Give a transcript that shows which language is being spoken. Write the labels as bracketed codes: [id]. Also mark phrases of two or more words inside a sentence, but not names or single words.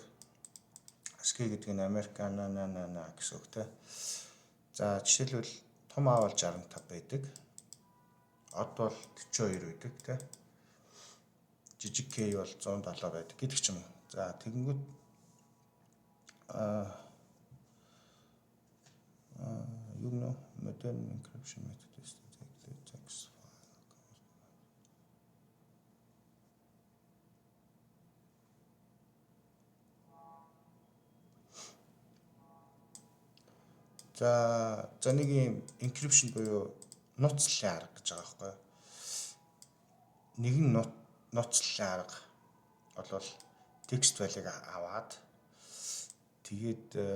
[mn] ASCII гэдэг нь American гэсэн үгтэй. За жишээлбэл том А бол 65 байдаг. Од бол 42 байдаг тий. Жижиг K бол 170 байдаг гэдэг ч юм уу. За тэгэнгүүт [en] you know modern encryption method is to take the text file. [mn] За нэг юм encryption буюу нууцлалын арга гэж байгаа байхгүй юу? Нэгэн нууцлалын арга бол текст файлыг аваад тэгээд